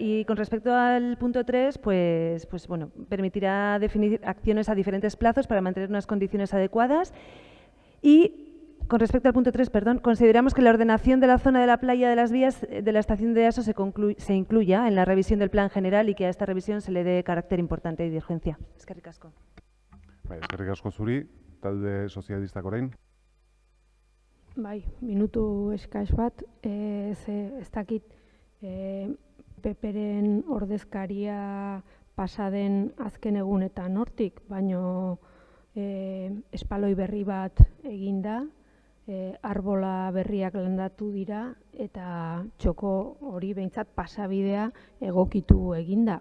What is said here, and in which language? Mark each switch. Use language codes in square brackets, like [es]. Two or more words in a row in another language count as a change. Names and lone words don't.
[es] Y con respecto al punto 3, permitirá definir acciones a diferentes plazos para mantener unas condiciones adecuadas. Y con respecto al punto 3, consideramos que la ordenación de la zona de la playa de las Vías de la estación de Easo se incluya en la revisión del plan general y que a esta revisión se le dé carácter importante y de urgencia. [eu] Eskerrik asko. Eskerrik asko zuri, talde sozialistak orain. Bai, minutu eskaz bat, ez dakit Peperen ordezkaria pasaden azken egunetan hortik, baino espaloi berri bat eginda, arbola berriak landatu dira eta txoko hori behintzat pasabidea egokitu eginda.